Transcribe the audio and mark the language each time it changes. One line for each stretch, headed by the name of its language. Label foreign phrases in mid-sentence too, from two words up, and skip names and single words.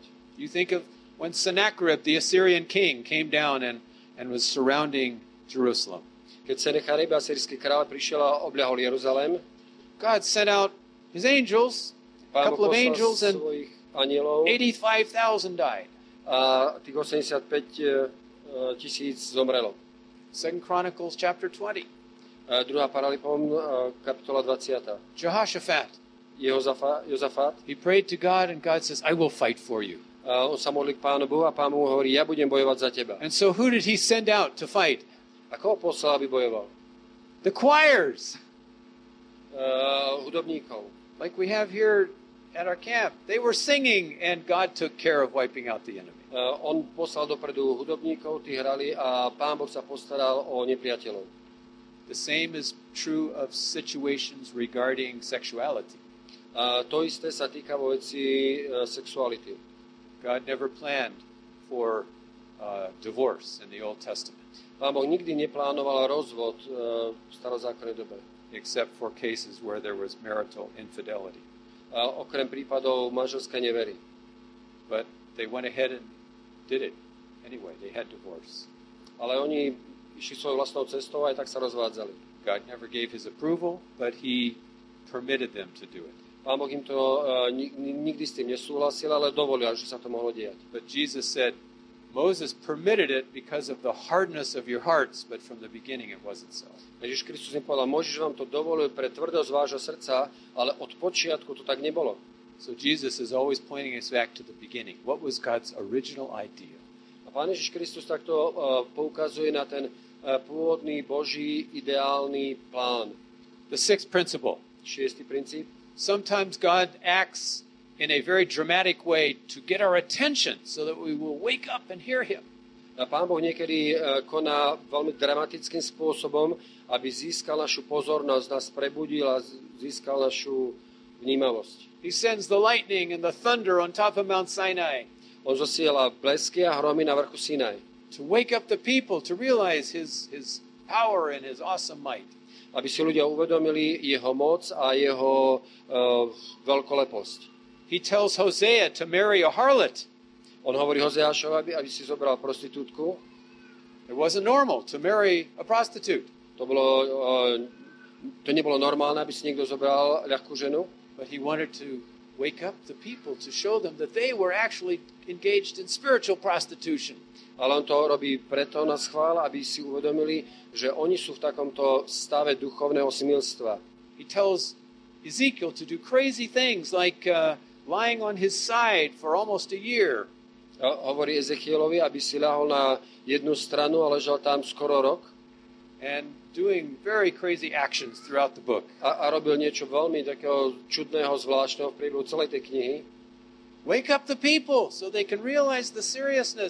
English: You think of when Sennacherib, the Assyrian king, came down and was surrounding Jerusalem.
Slovak: Keď Sennacherib, asýrsky kráľ, prišiel a obľahol Jeruzalém,
English: God sent out his angels, a couple of angels, and 85,000 died.
Slovak: A tých 85 tisíc zomrelo.
English: 2 Chronicles chapter 20.
Slovak: 2. Paralipom, kapitola 20.
English: Jehoshaphat.
Slovak: Jozafat.
English: He prayed to God and God says, I will fight for you.
Slovak: On sa modlil k Pánu Bohu a Pán mu hovorí, ja budem bojovať za teba.
English: And so who did he send out to fight?
Slovak: A koho poslal, aby bojoval?
English: The choirs.
Slovak: Hudobníkov.
English: Like we have here at our camp. They were singing and God took care of wiping out the enemy.
Slovak: On poslal dopredu hudobníkov, tí hrali a Pán Boh sa postaral o nepriateľov.
English: The same is true of situations regarding sexuality.
Slovak: To isté sa týka vo veci sexuality.
English: God never planned for divorce in the Old Testament.
Slovak: Pán Boh nikdy neplánoval rozvod v starozákonnej dobe.
English: Except for cases where there was marital infidelity.
Slovak: Okrem prípadov manželskej nevery.
English: But they went ahead and did it anyway. They had divorce.
Slovak: Ale oni išli svojou vlastnou cestou a aj tak sa rozvádzali.
English: God never gave his approval, but he permitted them to do it.
Slovak: Pán Boh im to nikdy s tým nesúhlasil, ale dovolil, že sa to mohlo diať.
English: But Jesus said, Moses permitted it because of the hardness of your hearts, but from the beginning it wasn't so.
Slovak: Ježiš Kristus im povedal, Mojžiš vám to dovolil pre tvrdosť vášho srdca, ale od počiatku to tak nebolo.
English: So Jesus is always pointing us back to the beginning. What was God's original idea?
Slovak: A Pán Ježiš Kristus takto poukazuje na ten pôvodný Boží ideálny plán.
English: The sixth principle.
Slovak: 6. princíp.
English: Sometimes God acts in a very dramatic way to get our attention so that we will wake up and hear him.
Slovak: A Pán Boh niekedy koná veľmi dramatickým spôsobom, aby získal našu pozornosť, nás prebudil a získal našu vnímavosť.
English: He sends the lightning and the thunder on top of Mount Sinai.
Slovak: On zosiela blesky a hromy na vrchu Sinaj.
English: To wake up the people to realize his power and his awesome might.
Slovak: Aby si ľudia uvedomili jeho moc a jeho veľkoleposť.
English: He tells Hosea to marry a harlot.
Slovak: On hovorí Hozeášovi, aby si zobral prostitútku.
English: It wasn't normal to marry a prostitute.
Slovak: To nebolo normálne, aby si niekto zobral ľahkú ženu.
English: But he wanted to wake up the people to show them that they were actually engaged in spiritual prostitution.
Slovak: Ale on to robí preto na schvál, aby si uvedomili, že oni sú v takomto stave duchovného smilstva.
English: He tells Ezekiel to do crazy things like lying on his side for almost a year.
Slovak: Hovorí Ezechielovi, aby si ľahol na jednu stranu a ležal tam skoro rok.
English: And doing very crazy actions throughout the book.
Slovak: A robil niečo veľmi takého čudného, zvláštneho v priebehu celej tej knihy.
English: Wake up the people so they can realize the seriousness.